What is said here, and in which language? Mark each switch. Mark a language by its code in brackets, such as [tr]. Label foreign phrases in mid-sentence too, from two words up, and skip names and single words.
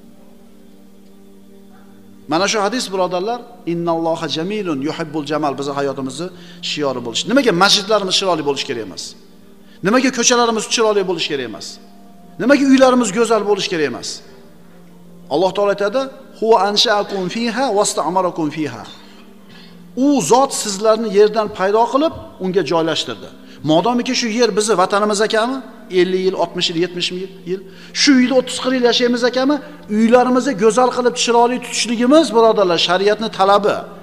[uz] Mana shu hadis birodarlar, [ar] إن الله جميل يحب الجمال [uz] bizning hayotimizning shiori bo'lishi. Nimaga masjidlarimiz chiroyli bo'lishi kerak emas? Nimaga ko'chalarimiz chiroyli bo'lish kerak emas? Nimaga uylarimiz go'zal bo'lish kerak emas? Alloh taolo aytadi: [ar] "هو أنشأكم فيها واستعمركم فيها." [uz] U zot sizlarni yerdan paydo qilib, unga joylashtirdi. Modomiki shu yer bizni vatanimiz ekanmi? 50 yil, 60 yil, 70 yil, shu uyda 30-40 yil yashaymiz ekanmi? Uylarimizni go'zal qilib chiroyli tutishligimiz, birodarlar, shariatning talabi.